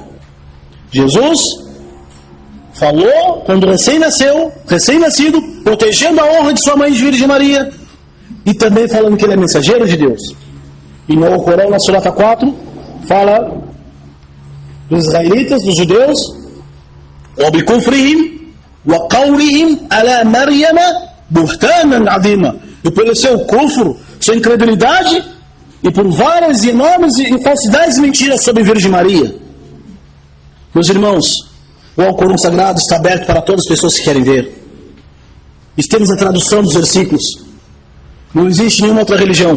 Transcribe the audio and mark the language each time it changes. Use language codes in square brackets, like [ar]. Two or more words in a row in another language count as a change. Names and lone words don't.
[pt] Jesus falou quando recém-nascido, protegendo a honra de sua mãe de Virgem Maria, e também falando que ele é mensageiro de Deus. E no Corão, na Surata 4, fala dos israelitas, dos judeus, [ar] وَبِكُفْرِهِمْ وَقَوْلِهِمْ عَلَى مَرْيَمَ بُهْتَانًا عَظِيمًا. [pt] E pelo seu kufr, sua incredulidade, e por várias e enormes e falsidades e mentiras sobre Virgem Maria. Meus irmãos, o Alcorão Sagrado está aberto para todas as pessoas que querem ver. E temos a tradução dos versículos. Não existe nenhuma outra religião.